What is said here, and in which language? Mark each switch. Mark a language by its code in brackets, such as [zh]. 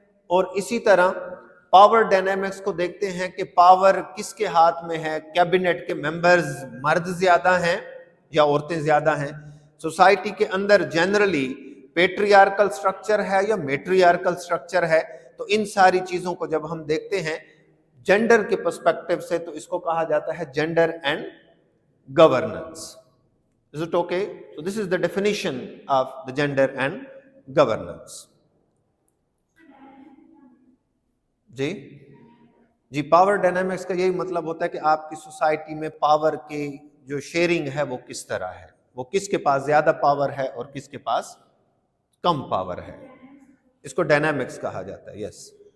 [ur] اور اسی طرح پاور ڈائنامکس کو دیکھتے ہیں کہ پاور کس کے ہاتھ میں ہے, کیبنٹ کے ممبرز مرد زیادہ ہیں یا عورتیں زیادہ ہیں. سوسائٹی کے اندر جنرلی پیٹریارکل سٹرکچر ہے یا میٹریارکل سٹرکچر ہے. تو ان ساری چیزوں کو جب ہم دیکھتے ہیں جینڈر کے پرسپیکٹو سے, تو اس کو کہا جاتا ہے gender and governance. [en] Is it okay? So this is the definition of the gender and governance. [ur] جی power dynamics کا یہی مطلب ہوتا ہے کہ آپ کی سوسائٹی میں پاور کی جو شیئرنگ ہے وہ کس طرح ہے, وہ کس کے پاس زیادہ پاور ہے اور کس کے پاس کم پاور ہے. اس کو ڈائنامکس کہا جاتا ہے. یس